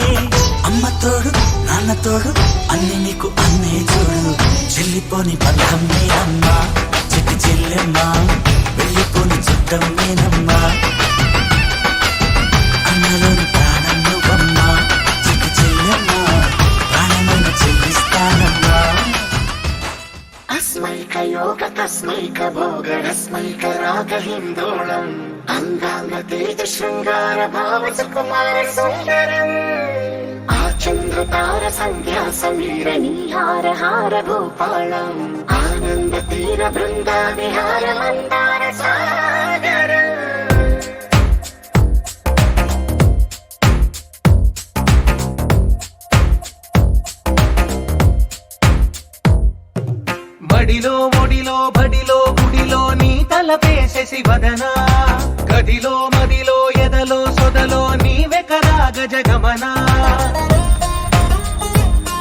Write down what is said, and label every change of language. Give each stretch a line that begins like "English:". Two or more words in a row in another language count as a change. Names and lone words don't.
Telugu: అమ్మ తోడు నాన్న తోడు అన్ని నీకు అన్నే చూడు, చెల్లిపోని బంధం నేనమ్మా చిట్టి చెల్లెమ్మా, వెళ్ళిపోని చుట్టం నేనమ్మా. అన్నలోని ప్రాణం నువ్వమ్మా చిట్టి చెల్లెమ్మా, ప్రాణమైన చెల్లిస్తానమ్మా.
Sanskrit: अस्मैक योग तस्मैक भोग रस्मैक राग हिन्दोळम् अङ्गाङ्ग तेज शृङ्गार भाव सुकुमार सुन्दरम् आचन्द्रतार सन्ध्या समीर नीहार हार भूपालम् आनन्द तीर बृन्दा विहार मन्दार सागरम्.
Telugu: మడిలో ఒడిలో బడిలో గుడిలో నీ తలపేసేసి వదనా, గదిలో మదిలో ఎదలో సొదలో నీవెకరా గజగమనా.